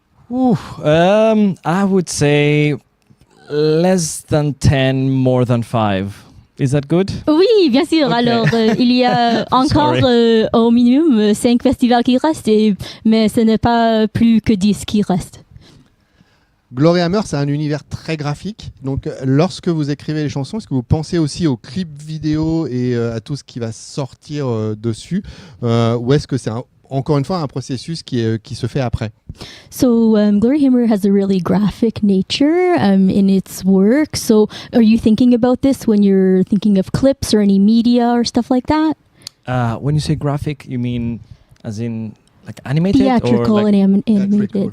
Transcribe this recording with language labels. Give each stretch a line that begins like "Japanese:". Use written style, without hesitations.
English: I would say less than 10, more than 5. Is that good?
French: Oui, bien sûr.
English: Okay.
French: Alors, il y a encore au minimum 5 festivals qui restent, mais ce n'est pas plus que 10 qui restent. Gloryhammer, c'est un univers très graphique. Donc, lorsque vous écrivez les chansons, est-ce que vous pensez aussi aux clips vidéo et à tout ce qui va sortir dessus, ou est-ce que c'est encore une fois un processus qui se fait après?
English: So Gloryhammer has a really graphic nature in its work. So are you thinking about this when you're thinking of clips or any media or stuff like that? When you say graphic, you mean as in like animated? Theatrical or like and animated.